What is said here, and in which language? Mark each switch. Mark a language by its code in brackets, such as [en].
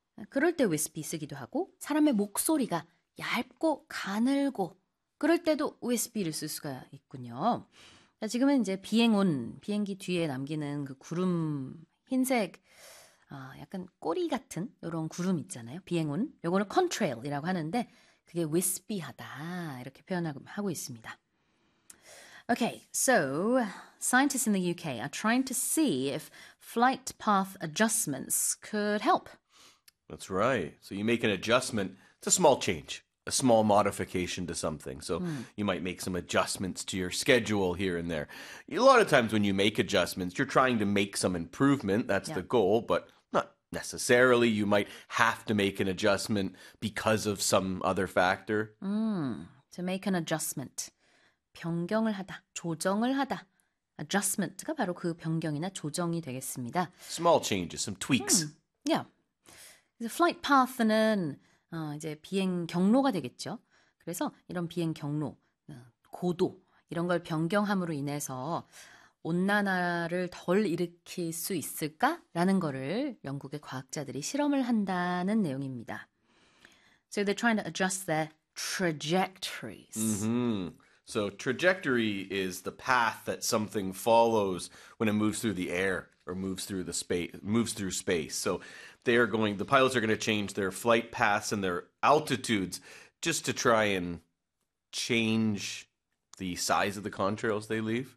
[ko] 그럴 때 위스피 쓰기도 하고, 사람의 목소리가 얇고 가늘고 그럴 때도 위스피를 쓸 수가 있군요. 자, 지금은 이제 비행운, 비행기 뒤에 남기는 그 구름, 흰색, 약간 꼬리 같은 이런 구름 있잖아요. 비행운. 요거는 컨트레일이라고 하는데, 그게 위스피하다 이렇게 표현하고 있습니다. [en] Okay, so scientists in the UK are trying to see if flight path adjustments could help. That's right. So you make an adjustment. It's a small change, a small modification to something. So you might make some adjustments to your schedule here and there. A lot of times when you make adjustments, you're trying to make some improvement. That's the goal, but not necessarily. You might have to make an adjustment because of some other factor. To make an adjustment. [ko] 변경을 하다, 조정을 하다. Adjustment가 바로 그 변경이나 조정이 되겠습니다. [en] Small changes, some tweaks. [ko] Flight path는 이제 비행 경로가 되겠죠. 그래서 이런 비행 경로, 고도 이런 걸 변경함으로 인해서 온난화를 덜 일으킬 수 있을까라는 거를 영국의 과학자들이 실험을 한다는 내용입니다. [en] So they're trying to adjust their trajectories. So trajectory is the path that something follows when it moves through the air or moves through space. So the pilots are going to change their flight paths and their altitudes just to try and change the size of the contrails they leave.